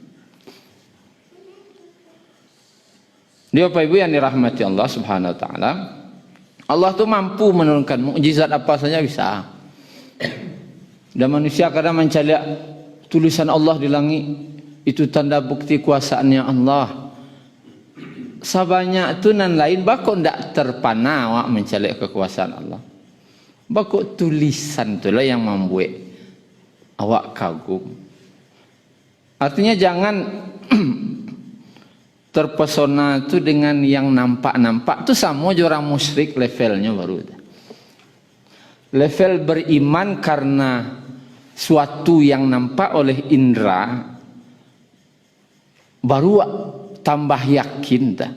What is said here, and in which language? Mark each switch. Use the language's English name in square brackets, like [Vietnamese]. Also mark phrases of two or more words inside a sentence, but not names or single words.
[Indonesian] Dia Bapak Ibu yang dirahmati Allah [Arabic] Subhanahu wa taala, [Indonesian] Allah tuh mampu menurunkan mukjizat apa saja bisa. Dan manusia kadang mencari tulisan Allah di langit, itu tanda bukti kuasaannya Allah. [Minangkabau] Sabanyak tu nan lain bako ndak terpana awak mencari kekuasaan Allah. Bako tulisan tu lah yang membuat awak kagum. [Indonesian] Artinya jangan terpesona tu dengan yang nampak-nampak tu, sama je orang musyrik levelnya baru. Level beriman karena suatu yang nampak oleh indera baru tambah yakin dah.